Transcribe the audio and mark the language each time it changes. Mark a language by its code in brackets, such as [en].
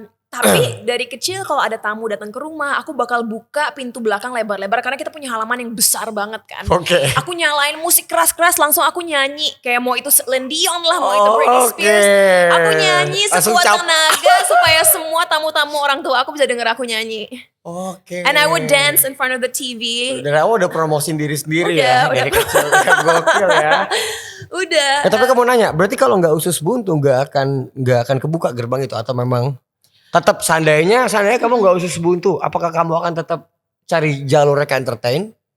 [id] Tapi dari kecil kalau ada tamu datang ke rumah, aku bakal buka pintu belakang lebar-lebar karena kita punya halaman yang besar banget kan. Aku nyalain musik keras-keras langsung aku nyanyi. Kayak mau itu Celine Dion lah, mau itu Britney Spears. Aku nyanyi sekuat tenaga supaya semua tamu-tamu orang tua aku bisa denger aku nyanyi. [en] And I would dance in front of the TV. [id] Dan aku udah promosin diri sendiri dari kecil. Gokil ya. Udah. Tapi kamu nanya, berarti kalau nggak usus buntu nggak akan kebuka gerbang itu atau memang tetap seandainya kamu nggak usus buntu, apakah kamu akan tetap cari jalur ke entertain?